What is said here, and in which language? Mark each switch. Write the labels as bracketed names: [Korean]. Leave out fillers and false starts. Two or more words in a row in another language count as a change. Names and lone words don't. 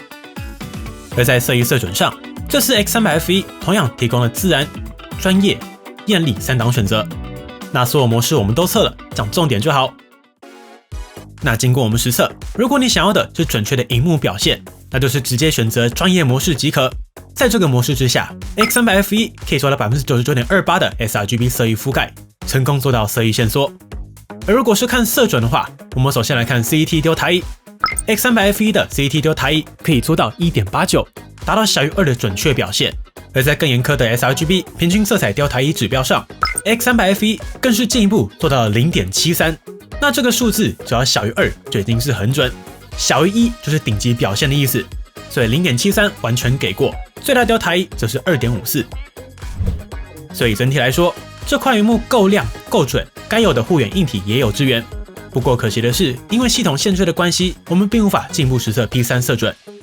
[Chinese] 而在色域色準上，這次 X300F1 同樣提供了自然、專業、豔麗3檔選擇。那所有模式我們都測了，講重點就好。那經過我們實測，如果你想要的是準確的熒幕表現，那就是直接選擇專業模式即可。在這個模式之下 ，X300F1 可以做到 99.28% 的 sRGB 色域覆蓋，成功做到色域限縮。而如果是看色準的話，我們首先來看 CET Delta-E。X300F1 的 CET Delta-E 可以做到 1.89， 達到小於2的準確表現。而在更嚴苛的 sRGB 平均色彩 Delta-E 指標上 ，X300F1 更是進一步做到了 0.73。那這個數字只要小於2就已經是很準，小於1就是頂級表現的意思。所以 0.73 完全給過，最大 Delta-E 則是 2.54。所以整體來說，這塊螢幕夠亮夠準，該有的護眼硬體也有支援。不過可惜的是，因為系統限制的關係，我們並無法進一步實測 P3 色準。